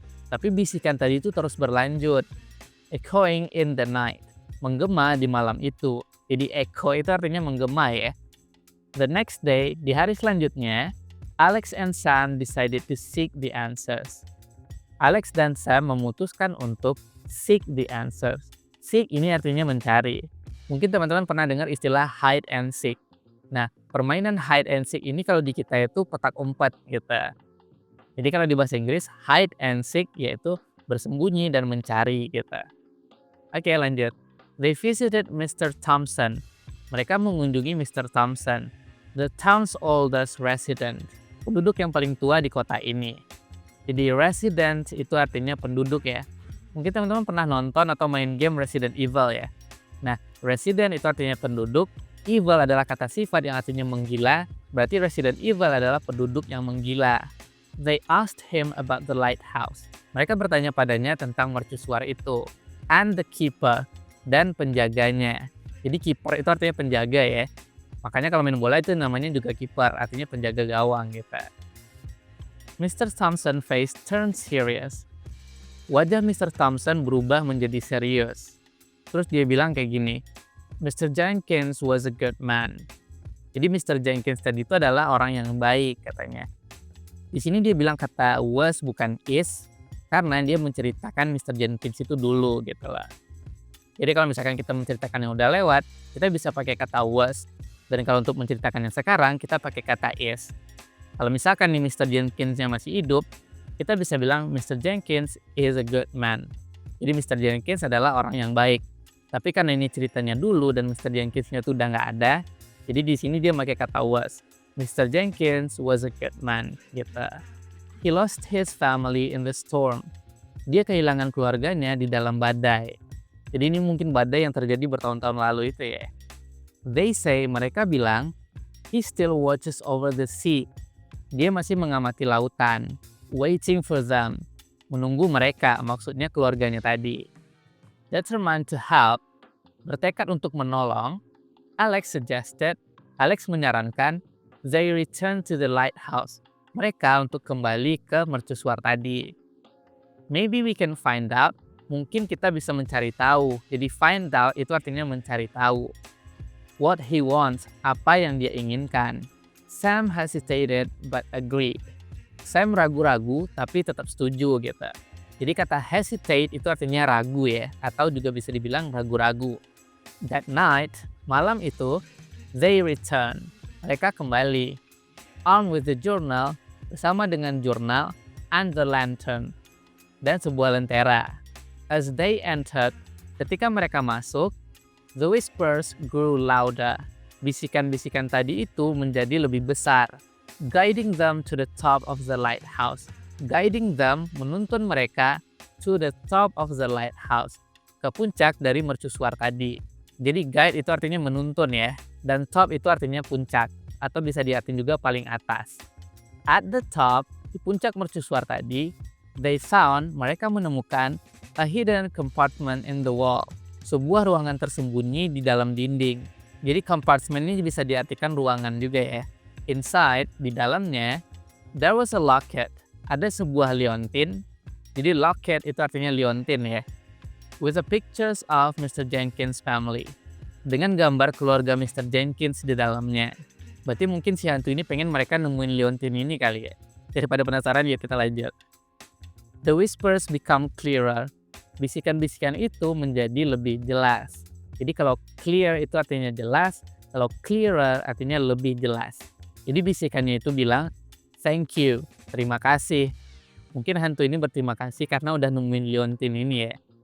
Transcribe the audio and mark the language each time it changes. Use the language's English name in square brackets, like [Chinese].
[Indonesian] Tapi bisikan tadi itu terus berlanjut. [English] Echoing in the night. [Indonesian] Menggema di malam itu. Jadi echo itu artinya menggema ya. [English] The next day, [Indonesian] di hari selanjutnya, [English] Alex and Sam decided to seek the answers. [Indonesian] Alex dan Sam memutuskan untuk [English] seek the answers. [Indonesian] Seek ini artinya mencari. Mungkin teman-teman pernah dengar istilah [English] hide and seek. [Indonesian] Nah, permainan [English] hide and seek [Indonesian] ini kalau di kita itu petak umpet gitu. Jadi kalau di bahasa Inggris, [English] hide and seek [Indonesian] yaitu bersembunyi dan mencari gitu. Oke, lanjut. [English] They visited Mr. Thompson. [Indonesian] Mereka mengunjungi Mr. [English] Thompson, the town's oldest resident. [Indonesian] Penduduk yang paling tua di kota ini. Jadi resident itu artinya penduduk ya. Mungkin teman-teman pernah nonton atau main game Resident Evil ya. Nah, resident itu artinya penduduk, evil adalah kata sifat yang artinya menggila, berarti resident evil adalah penduduk yang menggila. [English] They asked him about the lighthouse. [Indonesian] Mereka bertanya padanya tentang mercusuar itu. [English] And the keeper, [Indonesian] dan penjaganya. Jadi keeper itu artinya penjaga ya. Makanya kalau main bola itu namanya juga keeper, artinya penjaga gawang gitu. [English] Mr. Thompson face turned serious. [Indonesian] Wajah Mr. Thompson berubah menjadi serius. Terus dia bilang kayak gini, Mr. [English] Jenkins was a good man. [Indonesian] Jadi Mr. Jenkins tadi itu adalah orang yang baik katanya. Di sini dia bilang kata was bukan is, karena dia menceritakan Mr. Jenkins itu dulu gitu lah. Jadi kalau misalkan kita menceritakan yang udah lewat, kita bisa pakai kata was. Dan kalau untuk menceritakan yang sekarang, kita pakai kata is. Kalau misalkan nih Mr. Jenkins-nya masih hidup, kita bisa bilang [English] Mr. Jenkins is a good man. [Indonesian] Jadi Mr. Jenkins adalah orang yang baik. Tapi karena ini ceritanya dulu dan Mr. Jenkins-nya tuh udah nggak ada, jadi di sini dia pakai kata was. Mr. [English] Jenkins was a good man, gitu. He lost his family in the storm. [Indonesian] Dia kehilangan keluarganya di dalam badai. Jadi ini mungkin badai yang terjadi bertahun-tahun lalu itu ya. [English] They say, [Indonesian] mereka bilang, [English] he still watches over the sea. [Indonesian] Dia masih mengamati lautan, [English] waiting for them, [Indonesian] menunggu mereka, maksudnya keluarganya tadi. [English] Determined to help, [Indonesian] bertekad untuk menolong, Alex menyarankan, [English] they return to the lighthouse. [Indonesian] Mereka untuk kembali ke mercusuar tadi. [English] Maybe we can find out, [Indonesian] mungkin kita bisa mencari tahu. Jadi find out itu artinya mencari tahu. [English] What he wants, [Indonesian] apa yang dia inginkan. [English] Sam hesitated but agreed. [Indonesian] Sam ragu-ragu tapi tetap setuju gitu. Jadi kata hesitate itu artinya ragu ya, atau juga bisa dibilang ragu-ragu. That night, malam itu, they return. Mereka kembali. [English] Armed with the journal, [Indonesian] bersama dengan jurnal, [English] and the lantern, [Indonesian] dan sebuah lentera. [English] As they entered, [Indonesian] ketika mereka masuk, [English] the whispers grew louder. [Indonesian] Bisikan-bisikan tadi itu menjadi lebih besar. [English] Guiding them to the top of the lighthouse. Guiding them, [Indonesian] menuntun mereka [English] to the top of the lighthouse. [Indonesian] Ke puncak dari mercusuar tadi. Jadi guide itu artinya menuntun ya. Dan top itu artinya puncak. Atau bisa diartikan juga paling atas. [English] At the top, [Indonesian] di puncak mercusuar tadi, [English] they found, [Indonesian] mereka menemukan [English] a hidden compartment in the wall. [Indonesian] Sebuah ruangan tersembunyi di dalam dinding. Jadi compartment ini bisa diartikan ruangan juga ya. [English] Inside, [Indonesian] di dalamnya, [English] there was a locket. [Indonesian] Ada sebuah liontin. Jadi locket itu artinya liontin ya. [English] With the pictures of Mr. Jenkins' family. [Indonesian] Dengan gambar keluarga Mr. Jenkins di dalamnya. Berarti mungkin si hantu ini pengen mereka nemuin liontin ini kali ya. Daripada penasaran ya kita lanjut. [English] The whispers become clearer. [Indonesian] Bisikan-bisikan itu menjadi lebih jelas. Jadi kalau clear itu artinya jelas, kalau clearer artinya lebih jelas. Jadi bisikannya itu bilang, [English] thank you, [Indonesian] terima kasih. Mungkin hantu ini berterima kasih karena udah nemuin liontin ini ya.